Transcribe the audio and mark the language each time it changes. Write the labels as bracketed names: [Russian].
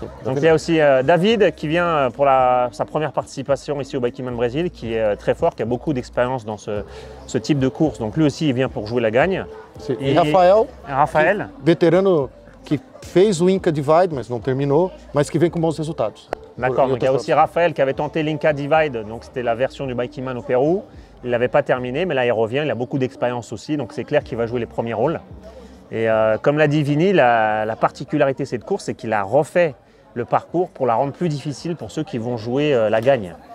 [French] Donc il y a aussi David qui vient pour sa première participation ici au Bikeman Brésil, qui est très fort, qui a beaucoup d'expérience dans ce type de course. Donc lui aussi il vient pour jouer la gagne. [Portuguese] Et Rafael, vétérano qui fez o Inca Divide, mas não terminou, mas que vem com bons resultados. [French] D'accord, donc il y a aussi Raphaël qui avait tenté l'Inca Divide, donc c'était la version du Bikeman au Pérou. Il ne l'avait pas terminé, mais là il revient, il a beaucoup d'expérience aussi, donc c'est clair qu'il va jouer les premiers rôles. Et comme l'a dit Vini, la particularité de cette course, c'est qu'il a refait le parcours pour la rendre plus difficile pour ceux qui vont jouer la gagne.